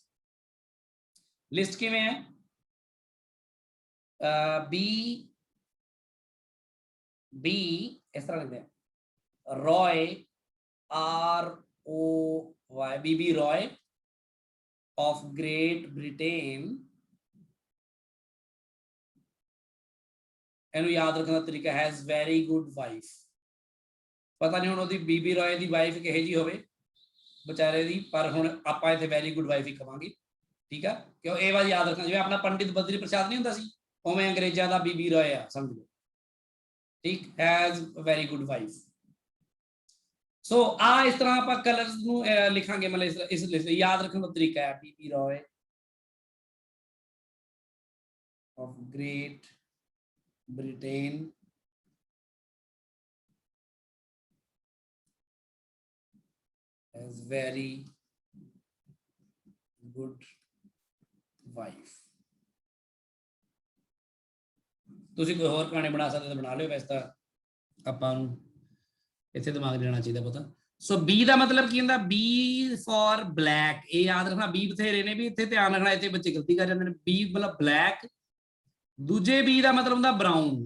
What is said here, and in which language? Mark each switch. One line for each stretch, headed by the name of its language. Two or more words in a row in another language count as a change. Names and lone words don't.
Punjabi: ਲਿਸਟ ਕਿਵੇਂ ਹੈ? B ਇਸ ਤਰ੍ਹਾਂ ਲਿਖਦੇ ਆ, ਰॉय ROY,
English: BB Roy of Great Britain.
Punjabi: ਇਹਨੂੰ ਯਾਦ ਰੱਖਣ ਦਾ ਤਰੀਕਾ
English: has very good wife.
Punjabi: ਪਤਾ ਨਹੀਂ ਹੁਣ ਉਹਦੀ BB ਰॉय ਦੀ ਵਾਈਫ ਕਿਹੋ ਜੀ ਹੋਵੇ ਵਿਚਾਰੇ ਦੀ, ਪਰ ਹੁਣ ਆਪਾਂ ਇੱਥੇ
English: very good wife
Punjabi: ਹੀ ਕਵਾਂਗੇ, ਠੀਕ ਆ। ਕਿਉਂ ਇਹ ਵਾਰ ਯਾਦ ਰੱਖਣਾ, ਜਿਵੇਂ ਆਪਣਾ ਪੰਡਿਤ ਬਦਰੀ ਪ੍ਰਸਾਦ ਨਹੀਂ ਹੁੰਦਾ ਸੀ, ਉਵੇਂ ਅੰਗਰੇਜ਼ਾਂ ਦਾ BB ਰॉय ਆ, ਸਮਝ ਲਓ, ਠੀਕ।
English: has very good wife.
Punjabi: ਸੋ ਆ ਇਸ ਤਰ੍ਹਾਂ ਆਪ ਕਲਰਸ ਨੂੰ ਲਿਖਾਂਗੇ, ਮਤਲਬ ਇਸ ਲਿਸਟ ਯਾਦ ਰੱਖਣ ਦਾ ਤਰੀਕਾ ਹੈ।
English: BB रॉय of Great Britain has very good wife।
Punjabi: ਤੁਸੀਂ ਕੋਈ ਹੋਰ ਕਹਾਣੀ ਬਣਾ ਸਕਦੇ ਤਾਂ ਬਣਾ ਲਿਓ, ਵੈਸੇ ਤਾਂ ਆਪਾਂ ਨੂੰ ਇੱਥੇ ਦਿਮਾਗ ਦੇਣਾ ਚਾਹੀਦਾ ਪਤਾ। ਸੋ B ਦਾ ਮਤਲਬ ਕੀ ਹੁੰਦਾ?
English: B for black.
Punjabi: ਇਹ ਯਾਦ ਰੱਖਣਾ, B ਬਥੇਰੇ ਨੇ ਵੀ ਇੱਥੇ ਧਿਆਨ ਰੱਖਣਾ, ਇੱਥੇ ਬੱਚੇ ਗਲਤੀ ਕਰ ਜਾਂਦੇ ਨੇ। B ਮਤਲਬ ਬਲੈਕ। ਦੂਜੇ B ਦਾ ਮਤਲਬ ਹੁੰਦਾ ਬਰਾਊਨ।